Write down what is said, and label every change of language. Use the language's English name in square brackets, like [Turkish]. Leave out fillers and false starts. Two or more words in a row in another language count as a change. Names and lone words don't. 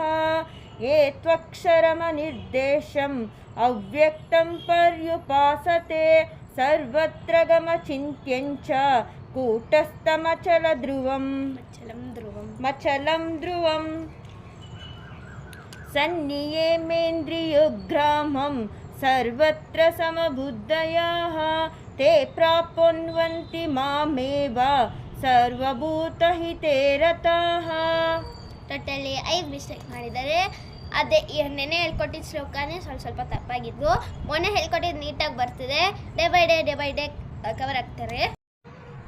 [Sanskrit] ಯೇ ತ್ವಕ್ಷರಮನಿರ್ದೇಶಂ ಅವ್ಯಕ್ತಂ ಪರ್ಯುಪಾಸತೆ ಸರ್ವತ್ರ ಗಮಚಿಂತ್ಯಂಚ ಕೂಟಸ್ಥಮಚಲಂ ಧ್ರುವಂ ಸನ್ನಿಯೇಮೇಂದ್ರಿಯಗ್ರಾಮಂ ಸರ್ವತ್ರ ಸಮಬುದ್ಧಯಃ ತೇ ಪ್ರಾಪ್ನುವಂತಿ ಮಾಮೇವ ಸರ್ವಭೂತಹಿತೇ ರತಾಃ. [Kannada] ಟೋಟಲಿ 5 ಮಿಸ್ಟೇಕ್ ಮಾಡಿದ್ದಾರೆ. ಅದೇ ನೆನೆ ಹೇಳ್ಕೊಟ್ಟಿದ್ದ ಶ್ಲೋಕನೇ ಸ್ವಲ್ಪ ತಪ್ಪಾಗಿದ್ವು. ಮೊನ್ನೆ ಹೇಳ್ಕೊಟ್ಟಿದ್ದು ನೀಟಾಗಿ ಬರ್ತಿದೆ. [English] day by day [Kannada] ಕವರ್ ಆಗ್ತಾರೆ.